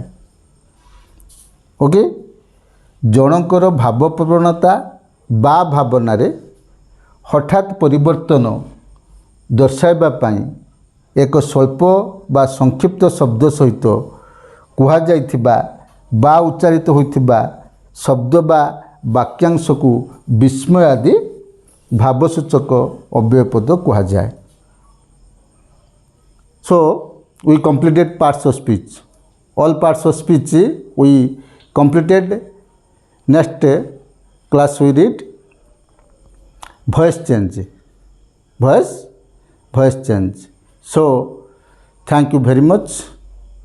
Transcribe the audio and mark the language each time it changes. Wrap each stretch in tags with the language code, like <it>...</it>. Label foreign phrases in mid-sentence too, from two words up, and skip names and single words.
<or>ଓକେ, ଜଣଙ୍କର ଭାବ ପ୍ରବଣତା ବା ଭାବନାରେ ହଠାତ୍ ପରିବର୍ତ୍ତନ ଦର୍ଶାଇବା ପାଇଁ ଏକ ସ୍ୱଳ୍ପ ବା ସଂକ୍ଷିପ୍ତ ଶବ୍ଦ ସହିତ କୁହାଯାଇଥିବା ବା ଉଚ୍ଚାରିତ ହୋଇଥିବା ଶବ୍ଦ ବା ବାକ୍ୟାଂଶକୁ ବିସ୍ମୟ ଆଦି ଭାବସୂଚକ ଅବ୍ୟୟ ପଦ କୁହାଯାଏ।</or> <en>So we completed parts of speech. All parts of speech we completed. Next class we read voice change. Voice change. So thank you very much.</en>